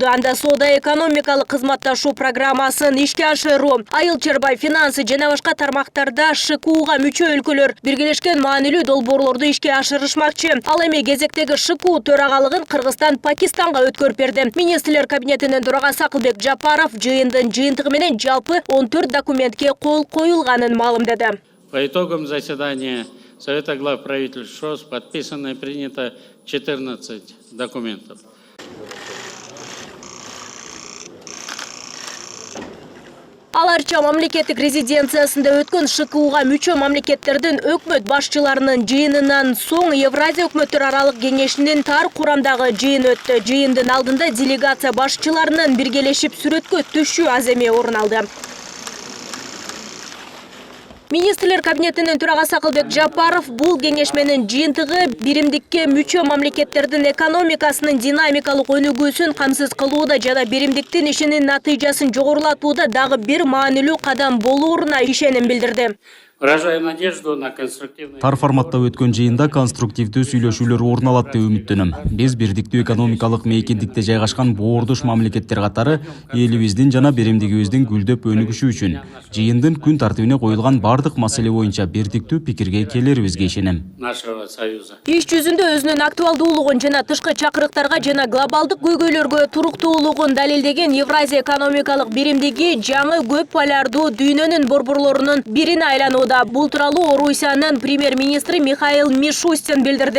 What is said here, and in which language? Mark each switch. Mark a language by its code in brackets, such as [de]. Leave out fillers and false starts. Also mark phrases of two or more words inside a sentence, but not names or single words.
[ky] Анда соода-экономикалык кызматташуу программасын ишке ашыруу, айыл чарба финансы жана башка тармактарда ШКУга мүчө өлкөлөр биргелешкен маанилүү долбоорлорду ишке ашырышмакчы. Ал эми кезектеги ШКУ төрагалыгын Кыргызстан Пакистанга өткөрүп берди. Министрлер кабинетинин төрагасы Акылбек Жапаров жыйындын жыйынтыгы менен жалпы 14 документке кол коюлганын маалымдады. [ru] По итогам заседания Совета глав правительств ШОС подписано и принято 14 документов. [ky] Аларча мамлекеттик резиденциясында өткөн ШКУга мүчө мамлекеттердин өкмөт башчыларынын жыйынынан соң Евразия өкмөттөр аралык кеңешинин тар курамдагы жыйын өттү. Жыйындын алдында делегация башчыларынын биргелешип сүрөткө түшүү аземи орун алды. Министрлер кабинетинин төрагасы Акылбек Жапаров бул кеңешменин жыйынтыгы биримдикке мүчө мамлекеттердин экономикасынын динамикалык өнүгүүсүн камсыз кылууда жана биримдиктин ишинин натыйжасын жогорулатууда дагы бир маанилүү кадам болооруна ишеним билдирди. [ru] Выражаю надежду на конструктивный... [ky] Тар форматта өткөн жыйында конструктивдүү сүйлөшүүлөр орун алат деп үмүттөнөм. Биз бирдиктүү экономикалык мейкиндикте жайгашкан боордош мамлекеттер катары элибиздин жана биримдигибиздин гүлдөп өнүгүшү үчүн жыйындын күн тартибине коюлган бардык маселе боюнча бирдиктүү пикирге келерибизге ишенем. [ru] нашего союза. [ky] Иш жүзүндө өзүнүн актуалдуулугун жана тышкы чакырыктарга жана глобалдык көйгөйлөргө туруктуулугун далилдеген Евразия экономикалык биримдиги жаңы көп полярдуу дүйнөнүн борборлорунун бирине айланууда. Бул тууралуу Орусиянын премьер-министри Михаил Мишустин билдирди.